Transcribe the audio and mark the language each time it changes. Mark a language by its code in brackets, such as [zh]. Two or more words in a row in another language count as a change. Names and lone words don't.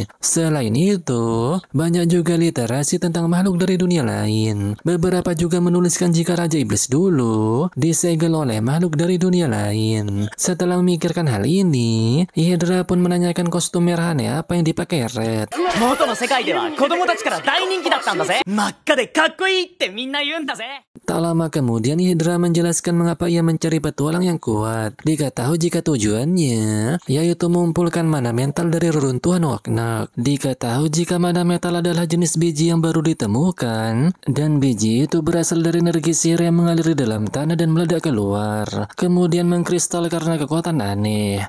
[id] Selain itu, banyak juga literasi tentang makhluk dari dunia lain. Beberapa juga menuliskan jika Raja Iblis dulu disegel oleh makhluk dari dunia lain. Setelah memikirkan hal ini, Hydra pun menanyakan kostum merah aneh apa yang dipakai Red. [ja] 元の世界では子供たちから大人気だったんだぜ。真っ赤でかっこいいってみんな言うんだぜ。 [id] Tak lama kemudian Hydra menjelaskan mengapa ia mencari petualang yang kuat. Diketahui jika tujuannya yaitu mengumpulkan mana mental dari reruntuhan Wagnak. Diketahui jika mana metal adalah jenis biji yang baru ditemukan, dan biji itu berasal dari energi sihir yang mengalir di dalam tanah dan meledak keluar, kemudian mengkristal karena kekuatan aneh.